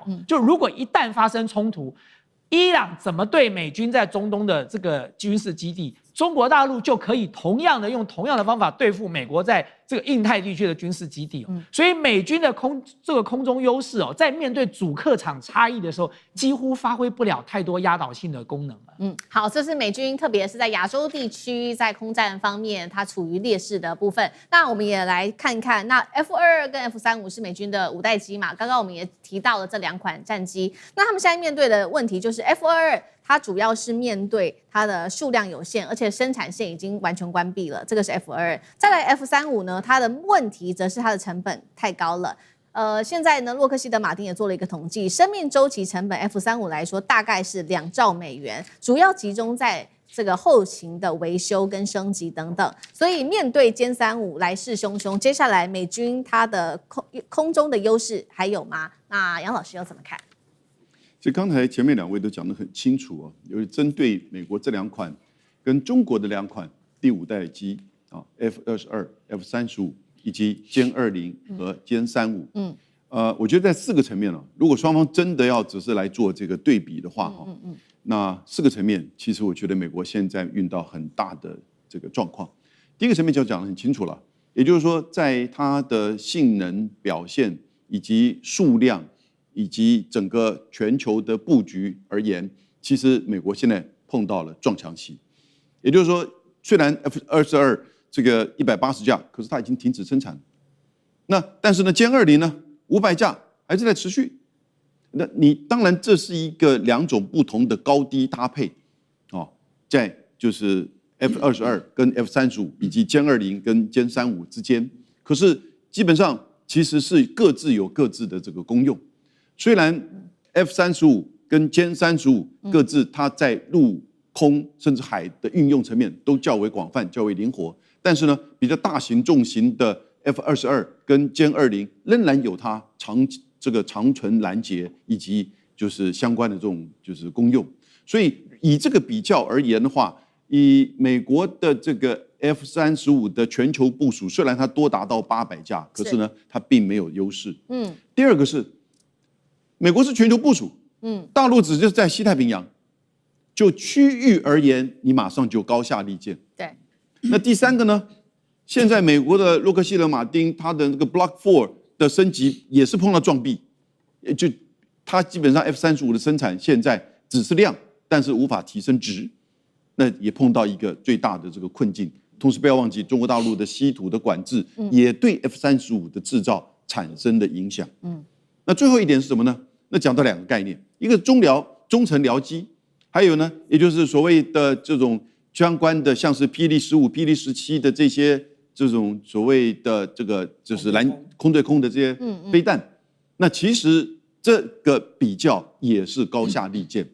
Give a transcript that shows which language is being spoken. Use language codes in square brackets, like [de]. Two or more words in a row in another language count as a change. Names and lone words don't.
[zh] 就如果一旦發生衝突，伊朗怎麼對美軍在中東的這個軍事基地？中國大陸就可以同樣的用同樣的方法對付美國在這個印太地區的軍事基地所以美軍的空中優勢在面對主客場差異的時候，幾乎發揮不了太多壓倒性的功能了。好，這是美軍，特別是在亞洲地區在空戰方面，它處於劣勢的部分。那我們也來看看，那 F-22跟 F-35是美軍的5代機嘛？剛剛我們也提到了這2款戰機，那他們現在面對的問題就是 F-22。它主要是面對它的數量有限，而且生產線已經完全關閉了，這個是 F-22。再來 F-35呢，它的問題則是它的成本太高了。現在呢，洛克希德馬丁也做了一個統計，生命週期成本 F-35來說大概是2兆美元，主要集中在這個後勤的維修跟升級等等。所以面對殲35來勢洶洶，接下來美軍它的空中的優勢還有嗎？那楊老師又怎麼看？其實剛才前面2位都講得很清楚尤其針對美國這2款跟中國的2款第5代機F-22、F-35以及殲20和殲35。我覺得在4個層面如果雙方真的要只是來做這個對比的話那4個層面其實我覺得美國現在遇到很大的這個狀況。第一個層面就講得很清楚了，也就是說在它的性能表現以及數量。以及整個全球的布局而言，其實美國現在碰到了撞牆期。也就是說，雖然 F-22這個180架，可是它已經停止生產。但是呢，殲20呢500架還是在持續。那你當然這是一個2種不同的高低搭配在就是 F-22跟 F-35以及歼20跟歼35之間，可是基本上其實是各自有各自的這個功用。雖然 F-35跟殲35各自它在陸空甚至海的運用層面都較為廣泛、較為靈活，但是呢，比較大型重型的 F-22跟殲20仍然有它長程攔截以及就是相關的這種就是功用。所以以這個比較而言的話，以美國的這個 F-35的全球部署，雖然它多達到800架，可是呢，它並沒有優勢。第二個是美國是全球部署，大陸只是在西太平洋，就區域而言，你馬上就高下立見。對。那第三個呢？現在美國的洛克希德馬丁，它的那個 Block 4的升級也是碰到撞壁，就它基本上 F-35的生產現在只是量，但是無法提升值，那也碰到一個最大的這個困境。同時不要忘記，中國大陸的稀土的管制也對 F-35的製造產生的影響。那最後一點是什麼呢？那講到兩個概念，一個是中程僚機，還有呢，也就是所謂的這種相關的，像是霹靂15、霹靂17的這些這種所謂的這個就是空對空的這些飛彈，那其實這個比較也是高下立見。